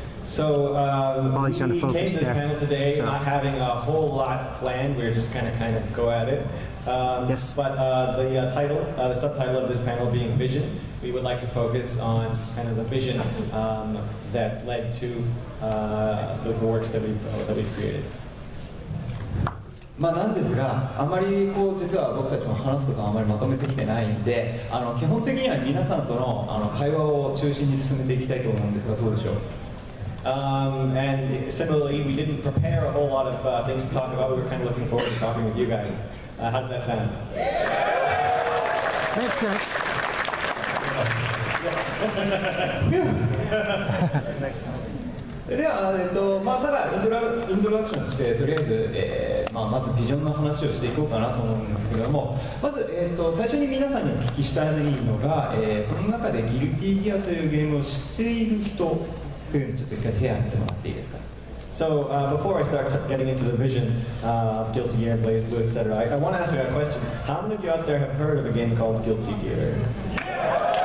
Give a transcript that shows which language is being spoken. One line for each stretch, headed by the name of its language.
English: So we came to this panel today not having a whole lot planned. We're just kind of go at it. Yes. But the title, the subtitle of this panel being Vision, we would like to focus on kind of the vision that led to the works that we've created.
Japanese: まあなんですが、あまりこう実は僕たちも話すことはあまりまとめてきてないんで、基本的には皆さんとの会話を中心に進めていきたいと思うんですが、どうでしょう。
English: And similarly, we didn't prepare a whole lot of things to talk about. We were kind of looking forward to talking with you guys. How does that sound? Makes sense.
Japanese: では、まあ、ただイントロダクションとしてとりあえず、まずビジョンの話をしていこうかなと思うんですけれども、まず、最初に皆さんにお聞きしたいのが、この中でギルティギアというゲームを知っている人というのをちょっと一回手を挙げてもらっていいですか。
English: So before I start getting into the vision of Guilty Gear and Blaze Blue, etc., I want to ask you a question. How many of you out there have heard of a game called Guilty Gear?